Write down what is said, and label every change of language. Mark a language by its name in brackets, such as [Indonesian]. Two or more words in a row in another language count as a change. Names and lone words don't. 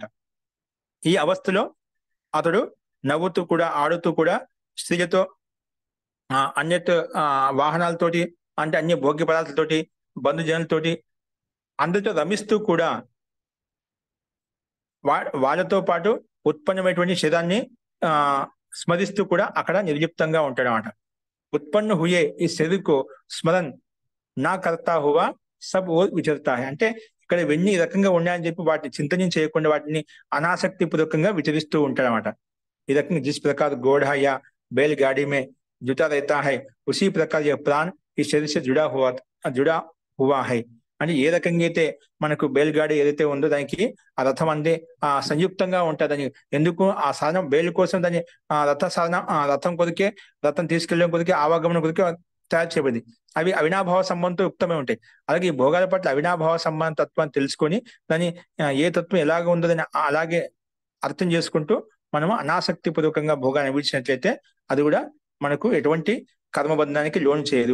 [Telugu] ఈ అవస్థలో అతడు నవ్వుతూ కూడా ఆడుతూ కూడా స్త్రీలతో అన్యత వాహనాలతోటి అంటే అన్య భోగ్య పదార్థాలతోటి బంధుజనులతోటి అందరితో రమిస్తూ కూడా వాళ్ళతో పాటు ఉత్పన్నమైనటువంటి శరీరాన్ని స్మరిస్తూ కూడా అక్కడ నిర్లిప్తంగా ఉంటాడు అన్నమాట. [Hindi] उत्पन्न हुए ई शरीरकु स्मरण ना कर्ता हुआ सब ओ विचरता है. [Telugu] అంటే ఇక్కడ ఇవన్నీ ఈ రకంగా ఉన్నాయని చెప్పి వాటిని చింతన చేయకుండా వాటిని అనాసక్తి పూర్వకంగా విచరిస్తూ ఉంటాడనమాట. ఈ రకంగా [Hindi] जिस प्रकार घोड़ा या बैलगाड़ी में जुटा रहता है उसी प्रकार यह प्राण ई शरीर से जुड़ा हुआ है. [Telugu] అంటే ఏ రకంగా అయితే మనకు బేల్గాడి ఏదైతే ఉందో దానికి ఆ రథం అంటే సంయుక్తంగా ఉంటుందని, ఎందుకు ఆ సాధనం బేలు కోసం దాని రథ సాధనం రథం కొరికే రథం తీసుకెళ్ళడం కొరికే ఆవాగమనం కొరికే తయారు చేయబడింది. అవి అవినాభావ సంబంధంతో యుక్తమై ఉంటాయి. అలాగే ఈ భోగాల పట్ల అవినాభావ సంబంధ తత్వాన్ని తెలుసుకొని దాని ఏ తత్వం ఎలాగ ఉందో దాన్ని అలాగే అర్థం చేసుకుంటూ మనము అనాసక్తి పూర్వకంగా భోగాన్ని విడిచినట్లయితే అది కూడా మనకు ఎటువంటి కర్మబంధానికి లోన్ చేయదు.